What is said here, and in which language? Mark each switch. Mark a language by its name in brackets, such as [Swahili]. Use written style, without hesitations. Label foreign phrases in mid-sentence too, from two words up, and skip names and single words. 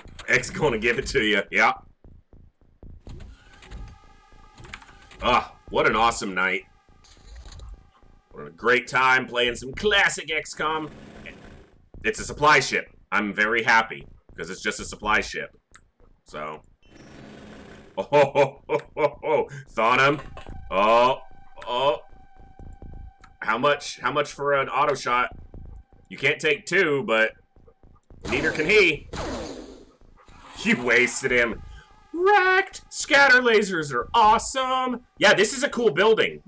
[English] X gonna give it to you. Yeah. Ah, what an awesome night. What a great time playing some classic XCOM. It's a supply ship. I'm very happy because it's just a supply ship. So. Oh, ho, ho, ho, ho, ho. Thawne him. Oh, oh. How much for an auto shot? You can't take two, but neither can he. You wasted him. Wrecked! Scatter lasers are awesome! Yeah, this is a cool building.